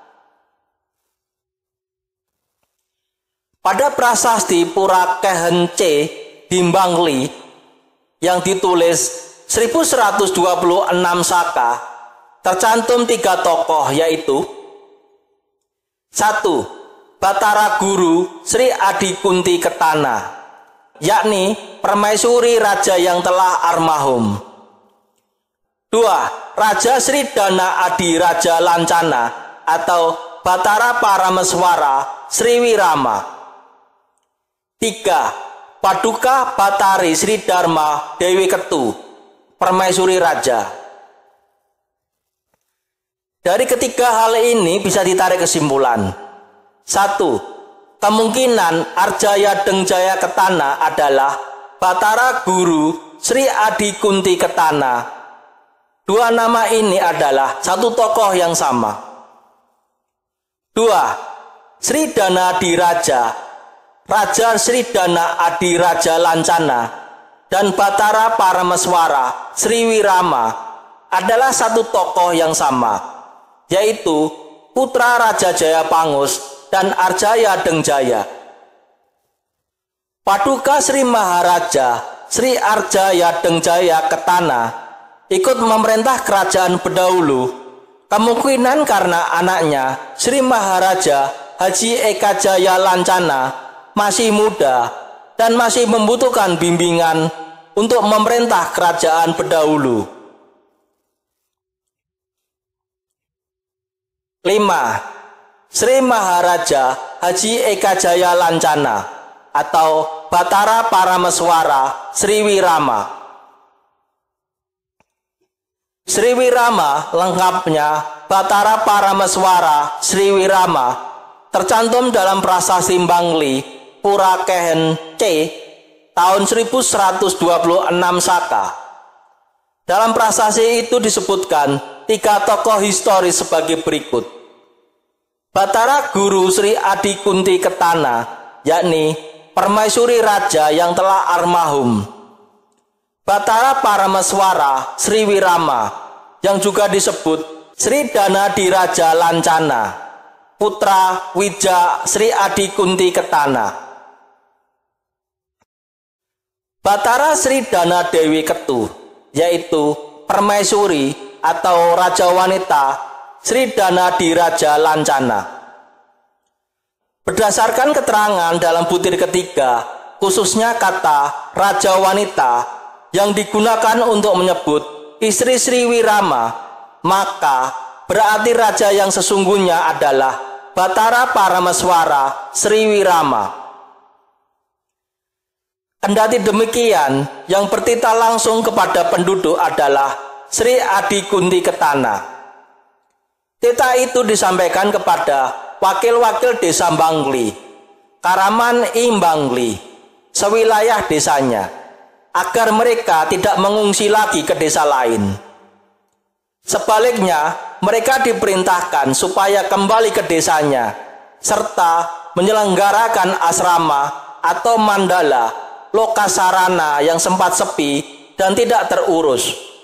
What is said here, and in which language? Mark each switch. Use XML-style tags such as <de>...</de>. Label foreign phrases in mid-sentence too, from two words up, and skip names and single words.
<id>Pada prasasti Pura Kehen C di Bangli yang ditulis 1126 Saka, tercantum 3 tokoh, yaitu 1. Batara Guru Sri Adi Kunti Ketana, yakni permaisuri raja yang telah almarhum. 2. Raja Sri Dana Adi Raja Lancana atau Batara Parameswara Sri Wirama. 3. Paduka Batari Sri Dharma Dewi Ketu, permaisuri raja. Dari ketiga hal ini bisa ditarik kesimpulan. 1. Kemungkinan Arjaya Dengjaya Ketana adalah Batara Guru Sri Adi Kunti Ketana. Dua nama ini adalah satu tokoh yang sama. 2. Sri Dana Diraja, Raja Sri Dana Adi Raja Lancana, dan Batara Parameswara Sri Wirama adalah satu tokoh yang sama, yaitu putra Raja Jayapangus dan Arjaya Dengjaya. Paduka Sri Maharaja Sri Arjaya Dengjaya Ketana ikut memerintah kerajaan Bedahulu, kemungkinan karena anaknya Sri Maharaja Haji Ekajaya Lancana masih muda dan masih membutuhkan bimbingan untuk memerintah kerajaan Bedahulu. 5. Sri Maharaja Haji Ekajaya Lancana atau Batara Parameswara Sri Wirama. Sri Wirama lengkapnya Batara Parameswara Sri Wirama tercantum dalam prasasti Bangli Pura Kehen C tahun 1126 Saka. Dalam prasasti itu disebutkan 3 tokoh historis sebagai berikut. Batara Guru Sri Adi Kunti Ketana, yakni permaisuri raja yang telah almarhum. Batara Parameswara Sri Wirama, yang juga disebut Sri Dana Diraja Lancana, putra Wija Sri Adi Kunti Ketana. Batara Sri Dana Dewi Ketu, yaitu permaisuri atau raja wanita Sri Dana Diraja Lancana. Berdasarkan keterangan dalam butir ketiga, khususnya kata raja wanita yang digunakan untuk menyebut istri Sri Wirama, maka berarti raja yang sesungguhnya adalah Batara Parameswara Sri Wirama. Kendati demikian, yang bertitah langsung kepada penduduk adalah Sri Adi Kunti Ketana. Titah itu disampaikan kepada wakil-wakil desa Bangli, Karaman Bangli, sewilayah desanya, agar mereka tidak mengungsi lagi ke desa lain. Sebaliknya, mereka diperintahkan supaya kembali ke desanya, serta menyelenggarakan asrama atau mandala lokasarana yang sempat sepi dan tidak terurus.</id>